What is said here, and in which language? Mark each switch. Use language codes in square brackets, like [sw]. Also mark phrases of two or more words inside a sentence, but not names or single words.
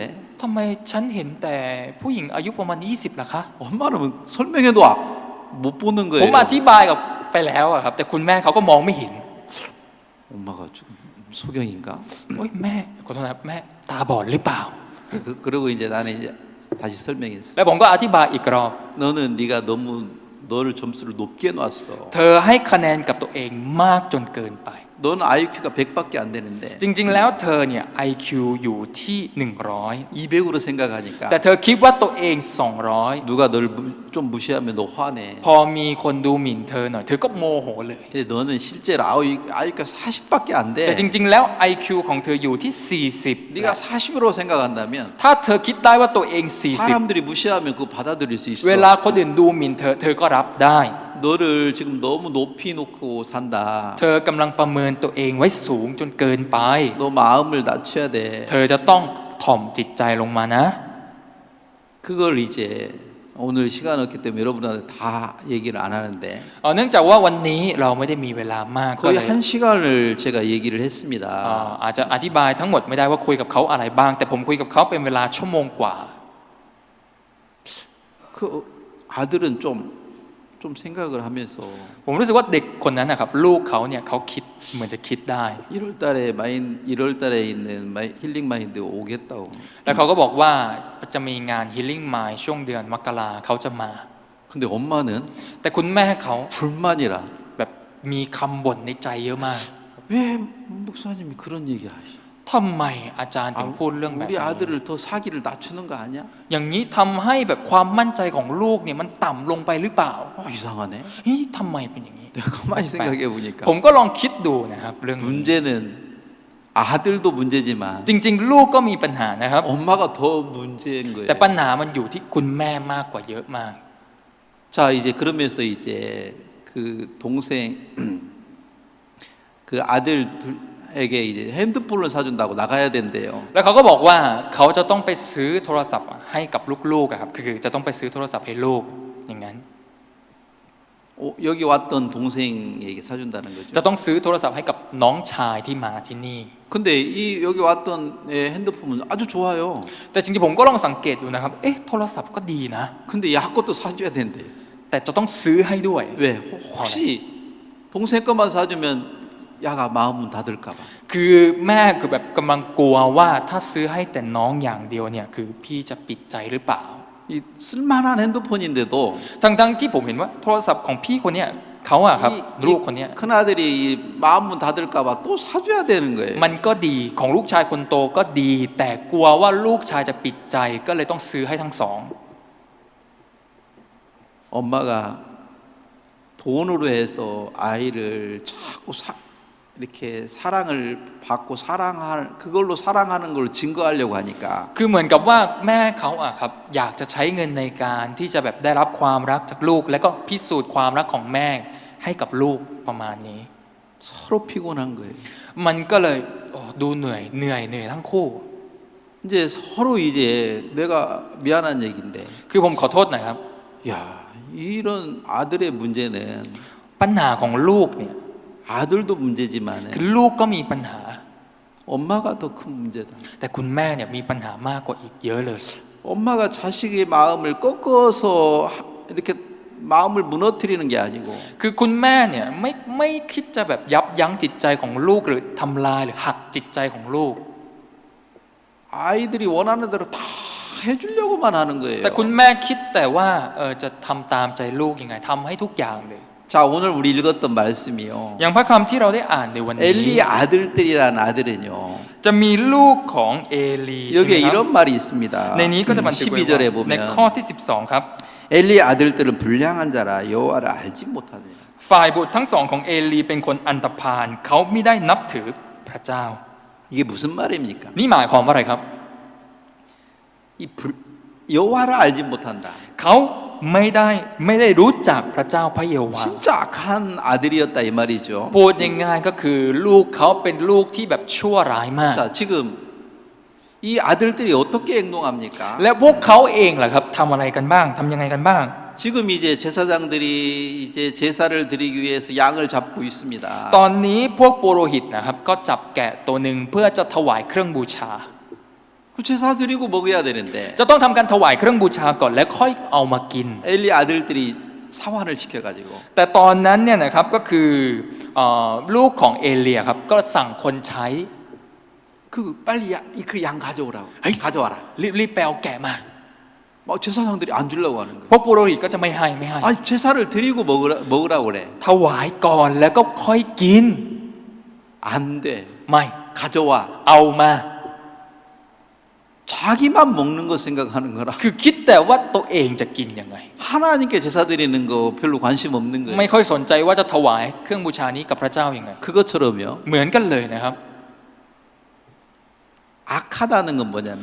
[th] ทำไมฉันเห็นแต่ผู้หญิงอายุประมาณ20ล่ะคะ [ko] 엄마는 설명해도 못 보는 [th] ผม [ko] 거예요. [th] อธิบายกับไปแล้วอะครับแต่คุณแม่เขาก็มองไม่เห็น [ko] 엄마가 좀 소경인가? [th] โอ๊ยแม่ขอโทษนะครับแม่ตาบอดหรือเปล่า [ko] 그러고 이제 나는 이제 다시 설명했어. [th] แล้วผมก็อธิบายอีกรอบ [ko] 너는 네가 너무 너를 점수를 높게 놨어. [th] เธอให้คะแนนกับตัวเองมากจนเกินไป [ko] 너는 IQ가 100밖에 안 되는데 [th] จริงๆแล้วเธอเนี่ย IQ อยู่ที่100 [ko] 200으로 생각하니까 [th] แต่เธอคิดว่าตัวเอง200 [ko] 누가 널 좀 무시하면 너 화내. [th] พอมีคนดูหมิ่นเธอหน่อยเธอก็โมโหเลย [ko] 근데 너는 실제로 IQ가 40밖에 안 [th] แต่ [ko] 돼. [th] จริงๆแล้ว IQ ของเธออยู่ที่40 [ko] 네가 40으로 생각한다면 [th] ถ้าเธอคิดได้ว่าตัวเอง40 [ko] 사람들이 무시하면 그거 받아들일 수 [th] เว [ko] 있어. [th] ลาคนอื่นดูหมิ่นเธอก็รับได้ [ko] 너를 지금 너무 높이 놓고 산다. [th] เธอกำลังประเมินตัวเองไว้สูงจนเกินไป [ko] 너 마음을 낮춰야 돼. [th] เธอจะต้องถ่อมจิตใจลงมานะ [ko] 그걸 이제 오늘 시간 없기 때문에 여러분한테 다 얘기를 안 하는데 [th] เนื่องจากว่าวันนี้เราไม่ได้มีเวลามากก็เล [ko] 거의 [th] ย [ko] 한 시간을 제가 얘기를 했습니다. [th] อาจจะอธิบายทั้งหมดไม่ได้ว่าคุยกับเขาอะไรบ้าง แต่ผมคุยกับเขาเป็นเวลาชั่วโมงกว่า [ko] 그 아들은 좀 좀 생각을 하면서 [th] ผมรู้สึกว่าเด็กคนนั้นนะครับลูกเขาเนี่ยเขาคิดเหมือนจะคิดได้ [ko] 1월 달에 있는 힐링 마인드 오겠다고. [th] แล้วเขาก็บอกว่าจะมีงาน Healing Mind ช่วงเดือนมกราเขาจะมา [ko] 근데 엄마는 [th] แต่คุณแม่เขา [ko] 불만이라 [th] แบบมีคำบ่นในใจเยอะมาก [ko] 왜 목사님이 그런 얘기 하시? [th] ทำไมอาจารย์ถึงพูดเรื่องแบบ [ko] 우리 [th] นี้ [ko] 아들을 더 사기를 낮추는 거 아니야? [th] อย่างนี้ทำให้แบบความมั่นใจของลูกเนี่ยมันต่ำลงไปหรือเปล่า [ko] 이상하네. [th] เฮ้ยทำไมเป็นอย่างนี้ [ko] 내가 가만히 생각해 보니까 [th] ผมก็ลองคิดดูนะครับเรื่องนี้ [ko] 문제는 아들도 문제지만 [th] จริงๆ ลูกก็มีปัญหานะครับ [ko] 엄마가 더 문제인 [th] แต่ [ko] 거예요. [th] ปัญหามันอยู่ที่คุณแม่มากกว่าเยอะมาก [ko] 자, 이제 그러면서 이제 그 동생 그 아들에게 이제 핸드폰을 사준다고 나가야 된대요. [th] แล้วเขาก็บอกว่าเขาจะต้องไปซื้อโทรศัพท์ให้กับลูกๆอะครับคือจะต้องไปซื้อโทรศัพท์ให้ลูกอย่างนั้น [ko] 여기 왔던 동생에게 사준다는 거죠. [th] จะต้องซื้อโทรศัพท์ให้กับน้องชายที่มาที่นี่ [ko] 근데 이 여기 왔던 핸드폰은 아주 좋아요. [th] แต่จริงๆผมก็ลองสังเกตดูนะครับเอ๊ะโทรศัพท์ก็ดีนะ [ko] 근데 야 것도 사줘야 된대. [th] แต่จะต้องซื้อให้ด้วย [ko] 왜? 혹시 동생 것만 사주면 야가 마음은 닫을까 봐. [th] คือแม่คือแบบกำลังกลัวว่าถ้าซื้อให้แต่น้องอย่างเดียวเนี่ยคือพี่จะปิดใจหรือเปล่า [ko] 이 쓸만한 핸드폰인데도 [th] ทั้งที่ผมเห็นว่าโทรศัพท์ของพี่คนเนี้ยเขาอะครับลูกคนเนี้ย [ko] 큰 아들이 마음은 닫을까 봐 또 사줘야 되는 거예요. [th] มันก็ดีของลูกชายคนโตก็ดี แต่กลัวว่าลูกชายจะปิดใจก็เลยต้องซื้อให้ทั้งสอง [ko] 엄마가 돈으로 해서 아이를 자꾸 이렇게 사랑을 받고 그걸로 사랑하는 걸 증거하려고 하니까 [th] คือเหมือนกับว่าแม่เขาอะครับอยากจะใช้เงินในการที่จะแบบได้รับความรักจากลูก แล้วก็พิสูจน์ความรักของแม่ให้กับลูกประมาณนี้ [ko] 서로 피곤한 거예요. [th] มันก็เลยดูเหนื่อยทั้งคู่ [ko] 이제 서로 이제 내가 미안한 얘기인데 [th] คือผมขอโทษหน่อยครับ [ko] 야 이런 아들의 문제는 [th] ปัญหาของลูกเนี่ย [ko] 아들도 문제지만 [th] คือลูกก็มีปัญหา [ko] 엄마가 더 큰 문제다. [th] แต่คุณแม่เนี่ยมีปัญหามากกว่าอีกเยอะเลย [ko] 엄마가 자식의 마음을 꺾어서 이렇게 마음을 무너뜨리는 게 아니고 [th] คือคุณแม่เนี่ยไม่คิดจะแบบยับยั้งจิตใจของลูกหรือทำลายหรือหักจิตใจของลูก [ko] 아이들이 원하는 대로 다 해주려고만 하는 거예요. [th] แต่คุณแม่คิดแต่ว่าจะทำตามใจลูกยังไงทำให้ทุกอย่างเลย [ko] 자 오늘 우리 읽었던 말씀이요. [th] อย่างพระคำที่เราได้อ่านในวันนี้ [ko] 엘리 아들들이라는 아들은요. [th] จะมีลูกของเอลีใช่ไหม [ko] 여기에 [th] ครับ [ko] 이런 말이 있습니다. [th] ในนี้ก็จะบันทึกไว้ [ko] 12절에 [th] ว่าใน [ko] 보면 [th] ข้อที่ 12 ครับ [ko] 엘리 아들들은 불량한 자라 여호와를 알지 못하느니라. [th] ฝ่ายบุตรทั้งสองของเอลีเป็นคนอันธพาลเขาไม่ได้นับถือพระเจ้า [ko] 이게 무슨 말입니까? [th] นี่หมายความว่าอะไรครับ [ko] 여호와를 알지 못한다. [th] เขาไม่ได้รู้จักพระเจ้าพระเยโฮวาห์ [ko] 진짜 악한 아들이었다 이 말이죠. [th] พูดง่ายๆก็คือลูกเขาเป็นลูกที่แบบชั่วร้ายมาก [ko] 자 지금 이 아들들이 어떻게 행동합니까? [th] และพวกเขาเองล่ะครับทำอะไรกันบ้างทำยังไงกันบ้าง [ko] 지금 이제 제사장들이 이제 제사를 드리기 위해서 양을 잡고 있습니다. [th] ตอนนี้พวกปุโรหิตนะครับก็จับแกะตัวหนึ่งเพื่อจะถวายเครื่องบูชา [ko] 그 제사 드리고 먹어야 되는데 [th] จะต้องทำการถวายเครื่องบูชาก่อนแล้วค่อยเอามากิน [ko] 엘리 아들들이 사환을 시켜가지고 [th] แต่ตอนนั้นเนี่ยนะครับก็คือลูกของเอเลียครับก็สั่งคนใช้ [ko] 그 빨리 그 양 가져오라고. 가져와라. [th] รีบไปเอาแกะมา [ko] 막 제사장들이 안 주려고 하는 거예요. [th] พวกปุโรหิตก็จะไม่ให้ [ko] 아니 제사를 드리고 먹으라고 그래. [th] ถวายก่อนแล้วก็ค่อยกิน [ko] 안 돼. [th] ไม่ [ko] 가져와. [th] เอามา [ko] 자기만 먹는 거 생각하는 거라. [th] คือคิดแต่ว่าตัวเองจะกินยังไง [ko] 하나님께 제사 드리는 거 별로 관심 없는 [th] ไม่ [ko] 거예요. [th] ค่อยสนใจว่าจะถวายเครื่องบูชานี้กับพระเจ้ายังไง [ko] 그것처럼요. [th] เหมือนกันเลยนะครับ [ko] 악하다는 건 뭐냐면